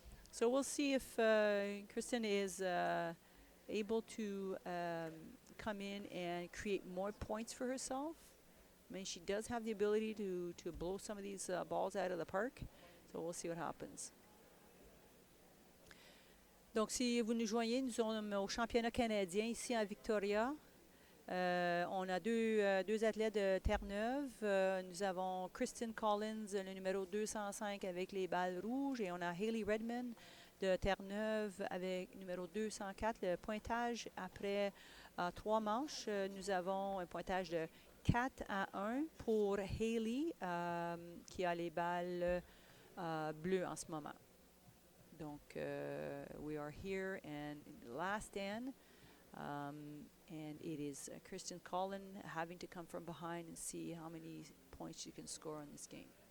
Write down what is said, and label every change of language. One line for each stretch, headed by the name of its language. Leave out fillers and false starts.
English: So we'll see if Kristyn is able to come in and create more points for herself. I mean, she does have the ability to blow some of these balls out of the park. So we'll see what happens.
French: Donc, si vous nous joignez, nous sommes au championnat canadien ici à Victoria. On a deux athlètes de Terre-Neuve. Nous avons Kristyn Collins, le numéro 205 avec les balles rouges. Et on a Hayley Redmond de Terre-Neuve avec numéro 204. Le pointage après 3 manches, nous avons un pointage de 4-1 pour Hayley qui a les balles bleues en ce moment.
English: Donc, we are here and in the last stand. And it is Kristyn Collins having to come from behind and see how many points she can score in this game.